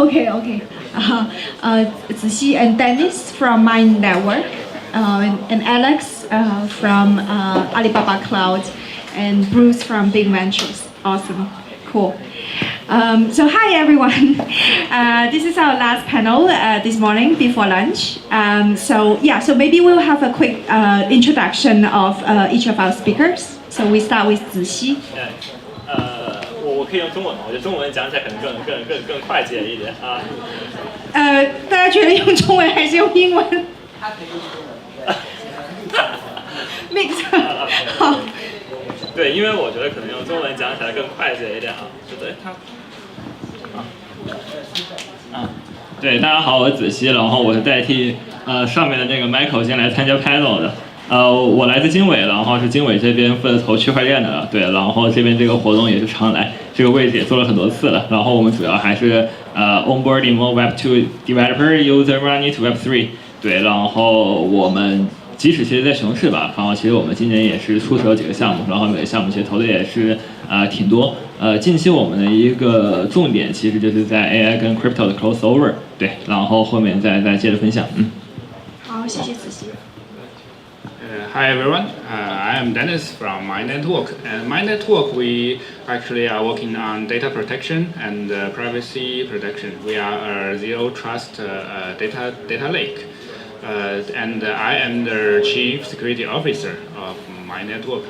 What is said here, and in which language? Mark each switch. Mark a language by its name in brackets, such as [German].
[English] Okay. Zixi and Dennis from Mind Network, and Alex from Alibaba Cloud, and Bruce from Big Ventures. Awesome, cool. So hi everyone. This is our last panel this morning before lunch. So maybe we'll have a quick introduction of each of our speakers. So we start with Zixi. [Chinese] 我可以用中文吗？我觉得中文讲起来可能更快捷一点啊。大家觉得用中文还是用英文？Mix 好。对，因为我觉得可能用中文讲起来更快捷一点啊。对，对，大家好，我是子熙，然后我是代替上面的这个 Michael 先来参加 panel 的。我来自经纬，然后是经纬这边负责投区块链的，对，然后这边这个活动也是常来，这个位置也做了很多次了。然后我们主要还是 [English] onboarding more Web2 developer user money to Web3， [Chinese] 对，然后我们即使其实在熊市吧，然后其实我们今年也是出手几个项目，然后每个项目其实投的也是挺多。近期我们的一个重点其实就是在 AI 跟 crypto 的 crossover， 对，然后后面再接着分享。好，谢谢子熙。 [English] Hi everyone, I am Dennis from My Network. And My Network, we actually are working on data protection and privacy protection. We are a zero trust data lake. And I am the Chief Security Officer of My Network.